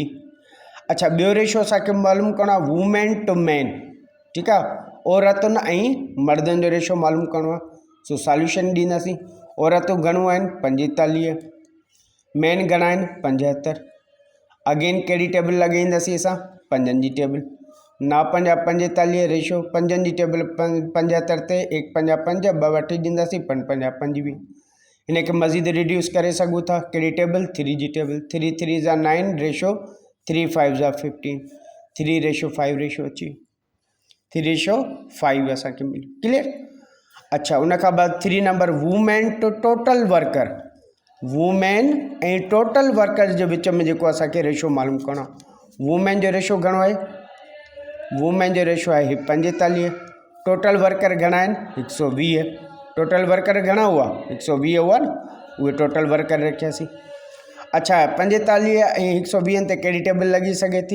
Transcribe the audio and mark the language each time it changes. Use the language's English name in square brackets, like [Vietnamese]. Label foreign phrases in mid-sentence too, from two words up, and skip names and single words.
[Sindhi] अच्छा, ॿियो रेशो असांखे मालूम करिणो आहे, [English] women to man. [Sindhi] ठीकु आहे, औरतुनि ऐं मर्दनि जो रेशो मालूम करिणो आहे। सो सॉल्यूशन ॾींदासीं। औरतूं घणियूं आहिनि? 45। मैन घणा आहिनि? 75। अगेन कहिड़ी टेबल लॻाईंदासीं असां? 5 जी टेबल। ना 5 45 रेशो 5 जी टेबल 75 ते 1 5 5, 2 वठी ॾींदासीं, 5 5 25। हिनखे मज़ीद रिड्यूस करे सघूं था। कहिड़ी टेबल? 3 जी टेबल। 3 3 9 रेशो 3 5 15, 3:5 रेशो अची, 3:5 असांखे मिली। क्लियर? अच्छा, उनखां बाद 3 [English] number women to total worker. [Sindhi] वूमेन ऐं [English] total worker [Sindhi] जे विच में जेको असांखे रेशो मालूम करिणो आहे। वूमेन जो रेशो घणो आहे? वूमेन जो रेशो आहे 45। [English] total worker [Sindhi] घणा आहिनि? 120। [English] total worker [Sindhi] घणा हुआ? 120 हुआ न, उहे [English] total worker [Sindhi] रखियासीं। अच्छा, 45 ऐं 120 ते कहिड़ी टेबल लॻी सघे थी?